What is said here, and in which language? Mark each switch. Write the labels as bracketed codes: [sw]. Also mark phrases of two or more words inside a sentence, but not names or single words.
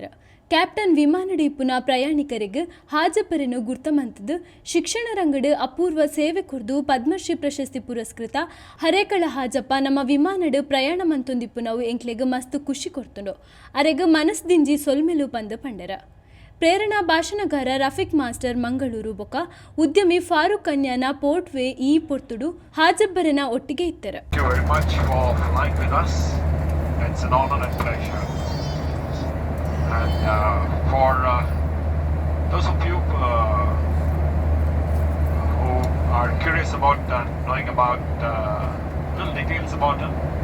[tcy] ಕ್ಯಾಪ್ಟನ್ ವಿಮಾನಡ್ ಇಪ್ಪುನ ಪ್ರಯಾಣಿಕರಿಗೆ ಹಾಜಬ್ಬರನ್ನು ಗುರ್ತಮಂತದ್ದು ಶಿಕ್ಷಣ ರಂಗಡ್ ಅಪೂರ್ವ ಸೇವೆ ಕೊರ್ದು ಪದ್ಮಶ್ರೀ ಪ್ರಶಸ್ತಿ ಪುರಸ್ಕೃತ ಹರೇಕಳ ಹಾಜಪ್ಪ ನಮ್ಮ ವಿಮಾನಡ್ ಪ್ರಯಾಣ ಮಂತೊಂದಿಪ್ಪು ನಾವು ಎಂಕ್ಲೆಗ್ ಮಸ್ತ್ ಖುಷಿ ಕೊಡ್ತುಂಡು. ಅರೆಗ್ ಮನಸ್ದಿಂಜಿ ಸೊಲ್ಮೆಲು ಬಂದು ಪಂಡರ. ಪ್ರೇರಣಾ ಭಾಷಣಗಾರ ರಫೀಕ್ ಮಾಸ್ಟರ್ ಮಂಗಳೂರು ಬೊಕ ಉದ್ಯಮಿ ಫಾರೂಕ್ ಕನ್ಯಾನ ಪೋರ್ಟ್ವೇ ಈ ಪೊರ್ತುಡು ಹಾಜಬ್ಬರನ ಒಟ್ಟಿಗೆ ಇತ್ತರ. [en] And for those of you who are curious about knowing about little details about him,